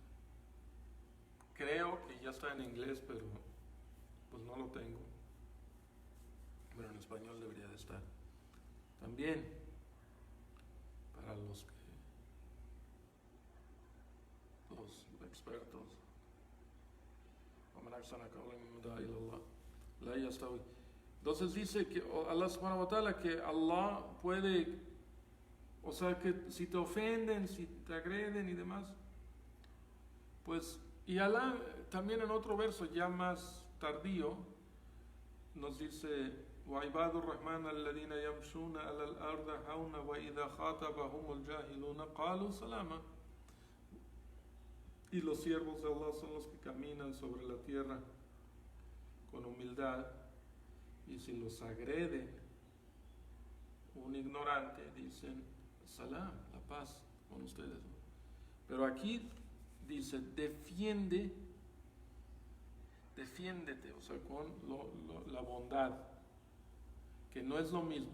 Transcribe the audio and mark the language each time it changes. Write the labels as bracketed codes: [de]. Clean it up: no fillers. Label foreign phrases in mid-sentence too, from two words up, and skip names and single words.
[es] Creo que ya está en inglés, pero pues no lo tengo, pero en español debería de estar también, para los expertos. Entonces dice que Allah [ar] سبحانه وتعالى, [es] que Allah puede, o sea, que si te ofenden, si te agreden y demás, pues, y Allah también en otro verso ya más tardío nos dice: [ar] وَعِبَادُ الرَّحْمَنَ الَّذِينَ يَمْشُونَ عَلَى الْأَرْضِ هَوْنًا وَإِذَا خَاطَبَهُمُ الْجَاهِلُونَ قَالُوا سَلَامًا. [es] Y los siervos de Allah son los que caminan sobre la tierra con humildad, y si los agrede un ignorante, dicen salam, la paz con ustedes, ¿no? Pero aquí dice defiéndete, o sea, con la bondad, que no es lo mismo.